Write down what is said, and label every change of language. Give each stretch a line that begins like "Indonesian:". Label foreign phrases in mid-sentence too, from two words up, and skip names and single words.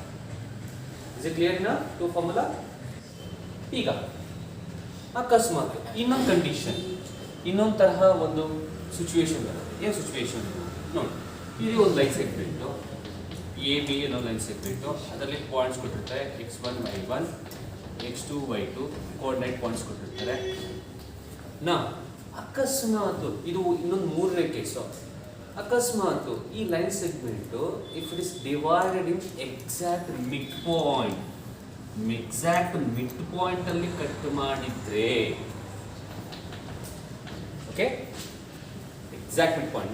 English: is it clear in to formula?
Kannada: ಈಗ ಅಕಸ್ಮಾತ್ ಇನ್ನೊಂದು ಕಂಡೀಷನ್, ಇನ್ನೊಂದು ತರಹ ಒಂದು ಸಿಚುವೇಶನ್ ಬರುತ್ತೆ. ಏನು ಸಿಚುವೇಶನ್ ನೋಡಿ, ಇದು ಒಂದು
English: line segment
Kannada: ಎ ಬಿ ಅನ್ನೋ
English: line segment,
Kannada: ಅದರಲ್ಲಿ ಪಾಯಿಂಟ್ಸ್ ಕೊಟ್ಟಿರ್ತಾರೆ x1 y1 x2 y2
English: coordinate points
Kannada: ಕೊಟ್ಟಿರ್ತಾರೆ. ನಾ ಅಕಸ್ಮಾತ್ ಇದು ಇನ್ನೊಂದು ಮೂರನೇ ಕೇಸು. ಅಕಸ್ಮಾತ್ ಈ
English: line segment if it is divided in exact mid point
Kannada: ಅಲ್ಲಿ ಕಟ್ ಮಾಡಿದ್ರೆ, ಓಕೆ,
English: exact mid point.